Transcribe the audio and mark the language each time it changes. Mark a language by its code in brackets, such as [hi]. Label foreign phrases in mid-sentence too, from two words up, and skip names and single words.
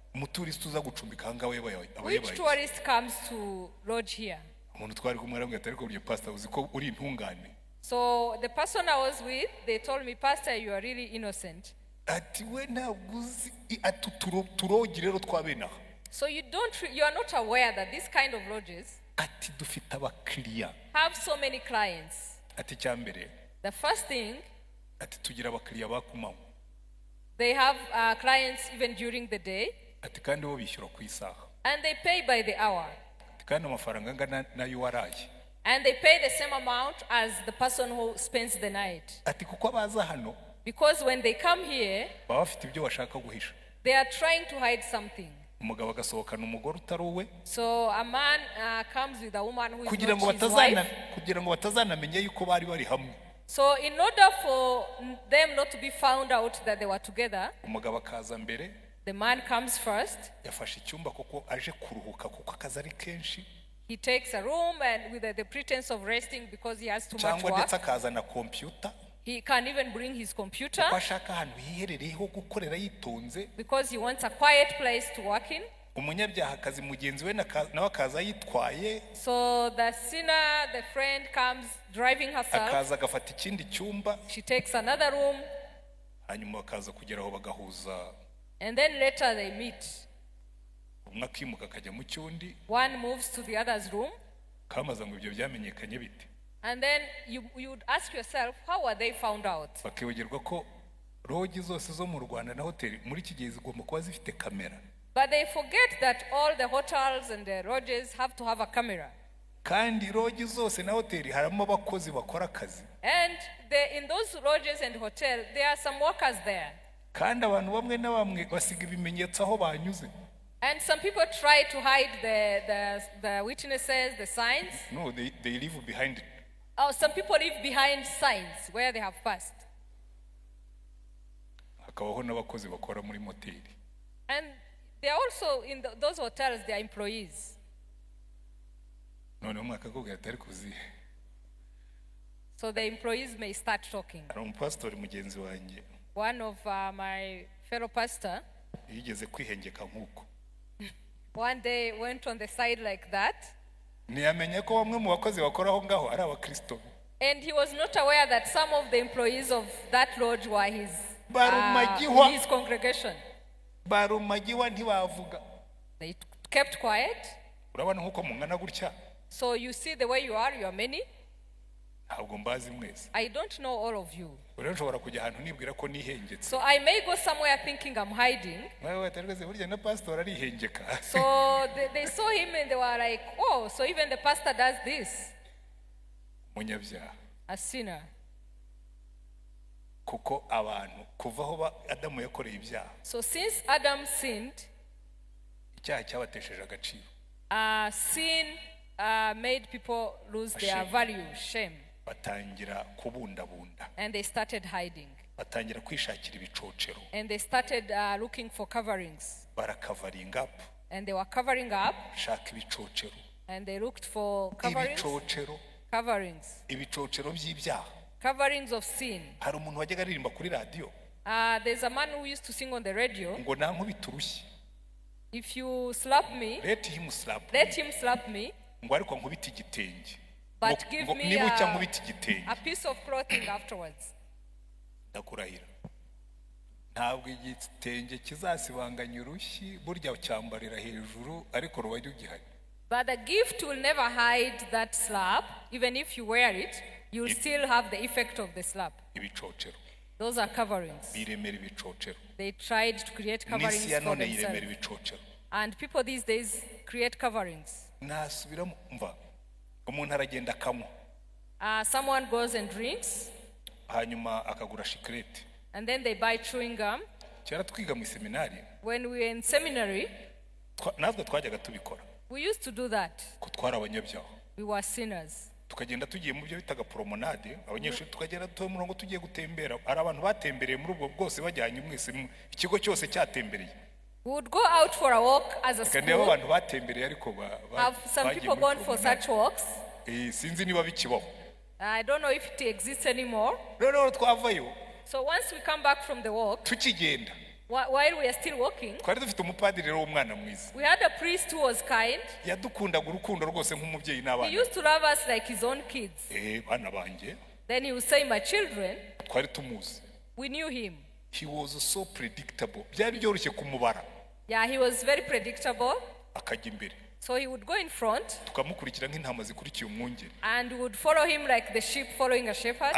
[en] Which tourist comes to lodge here? So the person I was with, they told me, Pastor, you are really innocent. So you are not aware that this kind of lodges, [rw] ati dufite abakiriya [en] have so many clients. [rw] ati cyambere [en] The first thing, [rw] ati tugira abakiriya bakumaho. [en] They have clients even during the day. [rw] Ati kandi bo bishyura ku isaha. [en] And they pay by the hour. [rw] Ati kandi amafaranga angana nayo waraye. [en] And they pay the same amount as the person who spends the night. [rw] Ati kuko abaza hano. [en] Because when they come here, [rw] baba bafite ibyo bashaka guhisha. [en] They are trying to hide something. [rw] Umugabo agasohokana umugore utari uwe. [en] So a man comes with a woman who is [rw] kugira [en] not his wife. [rw] Kugira ngo batazanamenye yuko bari bari hamwe. [en] So in order for them not to be found out that they were together, [rw] umugabo akaza mbere. [en] The man comes first. [rw] Yafashe icyumba kuko aje kuruhuka kuko akazi ari kenshi. [en] He takes a room and with the pretense of resting because he has too much [rw] cyangwa [en] work. [rw] ndetse akaza na computer. [en] He can even bring his computer. [rw] Ashaka ahantu hiherereyeho gukorera yitonze. [en] Because he wants a quiet place to work in. [rw] Umunyabyaha akazi mugenzi we nawe akaza yitwaye. [en] So the sinner, the friend comes driving herself. [rw] Akaza agafata ikindi cyumba. [en] She takes another room. [rw] Hanyuma akaza kugeraho bagahuza. [en] And then later they meet. [rw] Umwe akimuka akajya mu cyundi. [en] One moves to the other's room. [rw] Kamaza ngo ibyo byamenyekanye bite. [en] And then you would ask yourself, how were they found out? [rw] Bakibagirwa ko rogi zose zo mu Rwanda na hoteli muri iki gihe zigomba kuba zifite kamera. [en] But they forget that all the hotels and the lodges have to have a camera. [rw] Kandi rogi zose na hoteli harimo abakozi bakora akazi. [en] And in those lodges and hotels, there are some workers there. [rw] Kandi abantu bamwe na bamwe basiga ibimenyetso aho banyuze. [en] And some people try to hide the witnesses, the signs. No, they leave behind it. Oh, some people live behind signs where they have passed. [rw] Hakabaho n'abakozi bakora muri moteli. [en] And they are also in those hotels, they are employees. [rw] None umwaka akakubwira atari kuzihe. [en] So the employees may start talking. [rw] Hari umupastori mugenzi wanjye. [en] One of my fellow pastor [rw] yigeze kwihengeka nk'uko. [en] One day went on the side like that. [rw] Ntiyamenye ko bamwe mu bakozi bakora aho ngaho ari abakristo. [en] And he was not aware that some of the employees of that lodge were his congregation. [rw] Barumagiwa ntibavuga. [en] They kept quiet. [rw] Urabona nkuko mungana gutya. [en] So you see the way you are many. [rw] Ntabwo mbazi mwese. [en] I don't know all of you. [rw] Urashobora kujya ahantu nibwira ko nihengetse. [en] So I may go somewhere thinking I'm hiding. [rw] Wewe atarweze burya na pastor arihengeka. [en] So they saw him and they were like, oh, so even the pastor does this. [rw] Munyabyaha. [en] A sinner. [rw] Kuko abantu kuva aho Adamu yakoreye ibyaha. [en] So since Adam sinned, [rw] icyaha cyabatesheje agaciro. [en] Sin made people lose their value, shame. [rw] Batangira kubundabunda. [en] And they started hiding. [rw] Batangira kwishakira ibicocero. [en] And they started looking for coverings. [rw] Barakavaringa up. [en] And they were covering up. [rw] Shaka ibicocero. [en] And they looked for coverings. [rw] Ibicocero. [en] Coverings. [rw] Ibicocero by'ibyaha. [en] Coverings of sin. [rw] Hari umuntu wajyaga aririmba kuri radio. [en] There's a man who used to sing on the radio. [rw] Ngo nankubita urushyi. [en] If you slap me, let him slap me. [rw] Ngo ariko nkubita igitenge. [en] But give me a piece of clothing afterwards. [rw] Ndakurahira. Ntabwo igitenge kizasibanganya urushyi burya cyambarira hejuru ariko ruba rugihari. [en] But the gift will never hide that slap. Even if you wear it, you'll still have the effect of the slap. [rw] Ibicocero. [en] Those are coverings. [rw] Biremera ibicocero. [en] They tried to create coverings for themselves. And people these days create coverings. [rw] Nasubiramo mva. Umuntu aragenda akanywa. [en] Someone goes and drinks. [rw] Hanyuma akagura shikarete. [en] And then they buy chewing gum. [rw] Cyara twiga mu seminari. [en] When we were in seminary, [rw] natwe twajyaga tubikora. [en] We used to do that. [rw] Ko twari abanyabyaha. [en] We were sinners. [rw] Tukagenda tugiye mu byo bitaga promenade, abanyeshuri tukagenda tu murongo tugiye gutembera. Ari abantu batembereye muri ubwo bwose bajyanye mwese ikigo cyose cyatembereye. [en] We would go out for a walk as a school. [rw] Kandi abantu batembereye ariko [en] have some people gone for such walks. [rw] Sinzi niba bikibaho. [en] I don't know if it exists anymore. [rw] No, twavayo. [en] So once we come back from the walk, [rw] tukigenda. [en] While we are still walking, [rw] twari dufite umupadiri rero w'umwana mwiza. [en] We had a priest who was kind. [rw] Yadukundaga urukundo rwose nk'umubyeyi n'abana. [en] He used to love us like his own kids. [rw] Bana banjye. [en] Then he would say, my children. [rw] Twari tumuzi. [en] We knew him. He was so predictable. [rw] Byari byoroshye kumubara. [en] Yeah, he was very predictable. [rw] Akajya imbere. [en] So he would go in front [rw] tukamukurikira nk'intama zikurikiye umwungeri [en] and we would follow him like the sheep following a shepherd.